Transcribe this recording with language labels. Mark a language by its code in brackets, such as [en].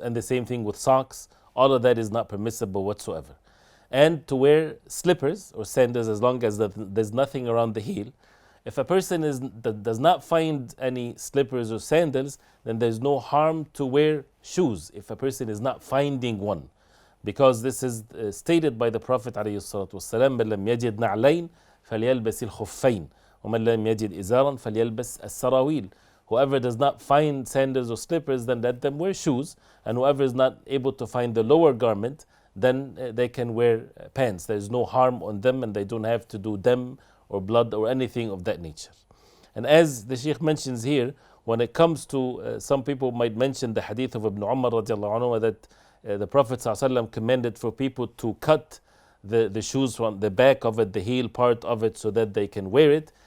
[en] And the same thing with socks, all of that is not permissible whatsoever. And to wear slippers or sandals, as long as there's nothing around the heel. If a person does not find any slippers or sandals, then there's no harm to wear shoes if a person is not finding one. Because this is stated by the Prophet ﷺ, [ar] مَنْ لَمْ يَجِدْ نَعْلَيْنِ فَلْيَلْبَسِ الْخُفَّيْنِ وَمَنْ لَمْ يَجِدْ إِزَارًا فَلْيَلْبَسْ السَّرَاوِيلِ. [en] Whoever does not find sandals or slippers, then let them wear shoes. And whoever is not able to find the lower garment, then they can wear pants. There is no harm on them and they don't have to do dam or blood or anything of that nature. And as the Sheikh mentions here, when it comes to, some people might mention the hadith of Ibn Umar radiallahu anhu, that the Prophet ﷺ commanded for people to cut the shoes from the back of it, the heel part of it, so that they can wear it.